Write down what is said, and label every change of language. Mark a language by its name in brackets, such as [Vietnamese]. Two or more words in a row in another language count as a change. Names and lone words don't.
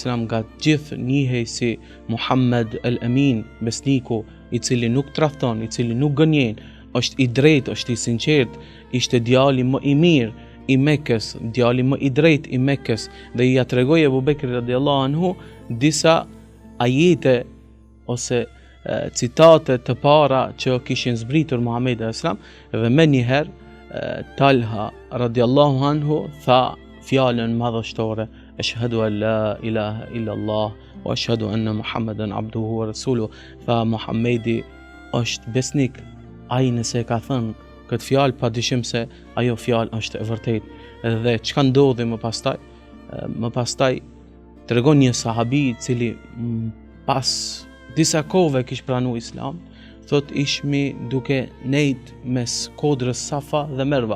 [Albanian] nga gjithë njihej si Muhammed el Amin, besniku i cili nuk tradhton, i cili nuk gënjen, është i drejtë, është i sinqert, ishte djali më i mirë i Mekës, djali më i drejtë i Mekës, dhe i ja tregoi Ebu Bekri [Arabic] رضي الله عنه [Albanian] disa ajete ose citate të para që kishin zbritur Muhamedi a.s. dhe me njëherë Talha [Arabic] رضي الله عنه [Albanian] tha fjalën madhështore: [Arabic] أشهد أن لا إله إلا الله وأشهد أن محمدا عبده ورسوله. [Albanian] Tha Muhamedi është besnik, ai nëse ka thënë këtë fjalë padyshim se ajo fjalë është e vërtetë. Dhe çka ndodhi më pastaj? Më pastaj tregon një sahabi i cili pas disa kohëve kishte pranuar Islam, thot ishmi duke nejt mes kodrës Safa dhe Merva.